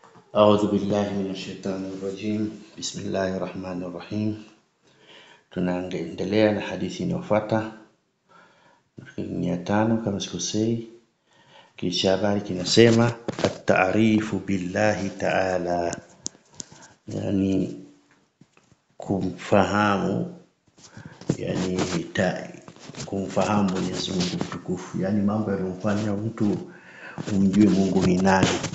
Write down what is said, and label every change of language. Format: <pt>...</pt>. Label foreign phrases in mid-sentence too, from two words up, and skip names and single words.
<ar>أعوذ بالله من الشيطان الرجيم. بسم الله الرحمن الرحيم.</ar> <sw>Tunaendelea na hadithi inayofuata ni ya 5 kama sikosei. Kisha habari kinasema</sw> <ar>التعريف بالله تعالى,</ar> <sw>yani kumfahamu, yani kumfahamu Mwenyezi Mungu mtukufu, yani mambo yanayofanya mtu umjue Mungu ni nani.</sw>